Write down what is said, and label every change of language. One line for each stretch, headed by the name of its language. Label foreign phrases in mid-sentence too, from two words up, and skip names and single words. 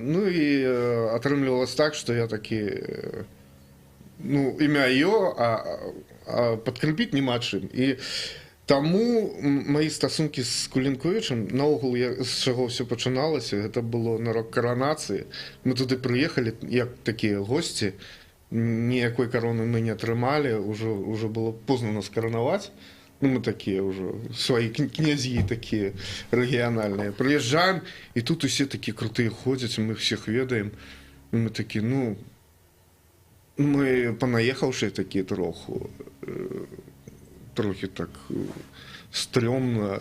Belarusian: Ну і атрымлівалася так, што я такі, імя ё, а падкрыпіць няма чым. І таму мои стасункі з Кулінковічам, наогул, з чаго ўсё пачыналася, гэта было на рок-каранацыі. Мы туды прыехалі як такія госці, ніякой кароны мы не атрымалі, уже было позна нас каранаваць.
Russian: Мы такие уже, свои князьи такие региональные. Приезжаем, и тут все такие крутые ходят, мы всех ведаем. И мы такие, мы понаехавшие такие трохи так стрёмно.